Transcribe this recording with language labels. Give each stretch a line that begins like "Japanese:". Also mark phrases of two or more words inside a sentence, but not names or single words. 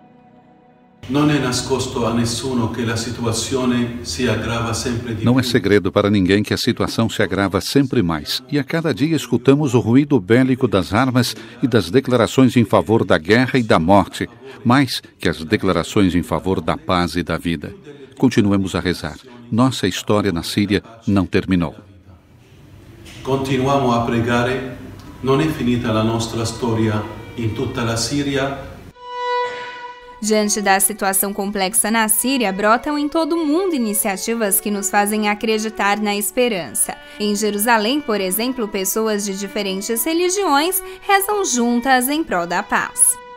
Portuguese: Não é segredo para ninguém que a situação se agrava sempre mais, e a cada dia escutamos o ruído bélico das armas e das declarações em favor da guerra e da morte, mais que as declarações em favor da paz e da vida. Continuemos a rezar. Nossa história na Síria não terminou. Continuamos a
Italian: pregare, non è finita la nostra storia in tutta la Síria.
Portuguese: Diante da situação complexa na Síria, brotam em todo o mundo iniciativas que nos fazem acreditar na esperança. Em Jerusalém, por exemplo, pessoas de diferentes religiões rezam juntas em prol da paz.